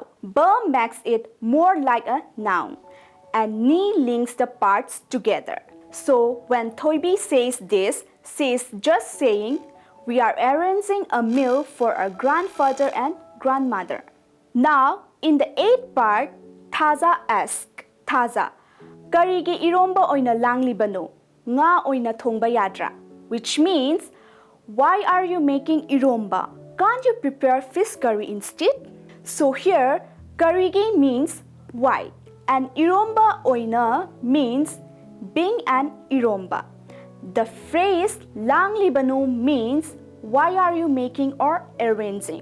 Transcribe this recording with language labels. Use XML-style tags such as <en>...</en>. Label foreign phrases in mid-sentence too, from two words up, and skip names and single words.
<en>Ba makes it more like a noun, and ni links the parts together. So when Thoibi says this, she's just saying we are arranging a meal for our grandfather and grandmother. Now, in the eighth part, Taza asks,</en> <mni>Taza, karigi iromba oina langlibano, nga oina thongba yadra,</mni> <en>which means, why are you making iromba? Can't you prepare fish curry instead? So here, karigi means why, and</en> <mni>iromba oina</mni> <en>means being an iromba. The phrase langlibano means why are you making or arranging.</en>